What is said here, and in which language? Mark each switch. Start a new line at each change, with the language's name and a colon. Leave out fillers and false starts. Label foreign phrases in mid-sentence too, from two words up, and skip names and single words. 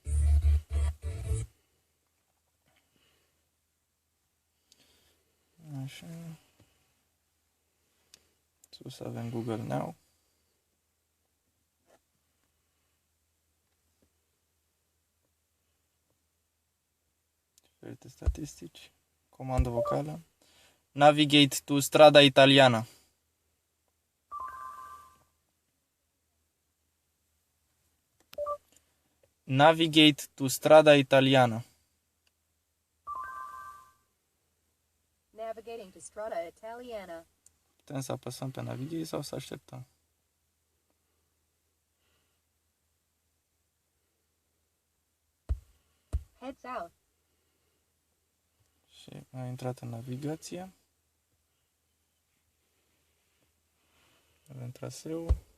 Romanian: Așa. Sus avem Google Now. Diferite statistici. Comandă vocală.
English: Navigate to strada italiană. Navigate to strada italiană. Navigating to strada italiana.
Romanian: Putem să apăsăm pe navigate sau să așteptăm.
English: Head south.
Romanian: Și a intrat în navigație. Avem traseul.